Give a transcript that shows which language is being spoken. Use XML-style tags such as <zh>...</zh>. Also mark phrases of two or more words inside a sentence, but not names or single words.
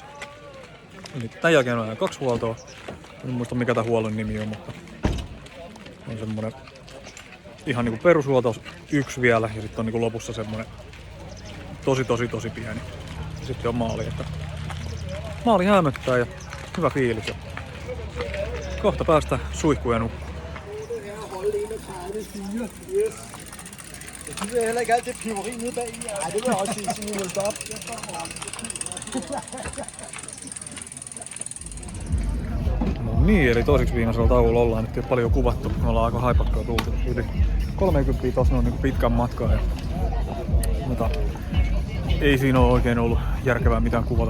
<fi>Nyt tän jälkeen on aina 2 huoltoa. En muista mikä tää huollon nimi on, mutta on semmonen ihan niinku perushuolto 1 vielä ja sitten on niinku lopussa semmonen tosi pieni. Sitten on maali, että maali hämöttää ja hyvä fiilis. Ja kohta päästä suihkuun ja nukkuun.</fi> <da>Jeg gider heller ikke alt det piveri nede bag i. Ej, det vil jeg også sige, så nu vil op.</da> <fi>No niin, eli toiseksi viimeisellä tauolla ollaan nyt jo paljon kuvattu. Me ollaan aika haipakkaa tultu. Yli 30 tossa on niin pitkän matkaa. Ja, mutta ei siinä ole oikein ollut järkevää mitään kuvata.</fi>